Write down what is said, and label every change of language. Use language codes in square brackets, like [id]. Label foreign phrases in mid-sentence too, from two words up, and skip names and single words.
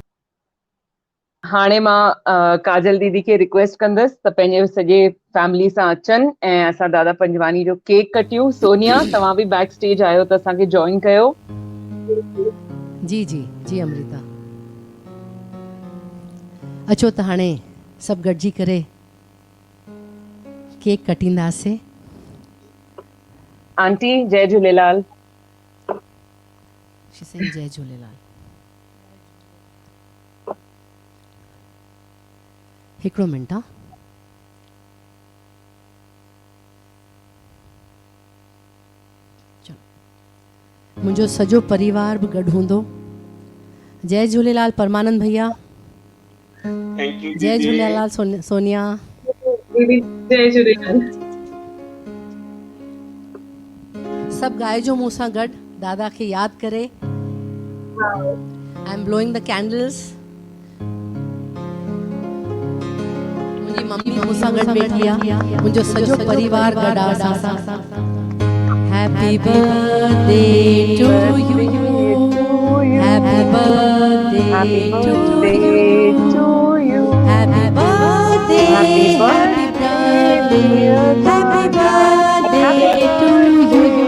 [sd] हाणे मां काजल दीदी खे रिक्वेस्ट कंदसि त पंहिंजे सॼे फैमिली सां अचनि ऐं असां दादा पंजवानी जो केक कटियूं सोनिया तव्हां बि [en] back stage [sd] आयो त असांखे जॉइन कयो जी जी जी अमृता अचो त हाणे सभु गॾिजी करे केक कटींदासीं आंटी जय झूलेलाल जय झूलेलाल हिकिड़ो मिंट आहे चलो मुंहिंजो सॼो परिवार बि गॾु हूंदो जय झूलेलाल परमानंद भैया जय झूलेलाल सोनिया दीदी जय झूलेलाल। सब गाइजो मूं सां गॾु दादा खे यादि करे। [en] I am blowing the candles. [sd] मुंहिंजी मम्मी मूं सां गॾु वेठी आहे, मुंहिंजो सॼो परिवार गॾु आहे असां सां। [en] Happy birthday to you, happy birthday to you, happy birthday, happy birthday, happy birthday to you.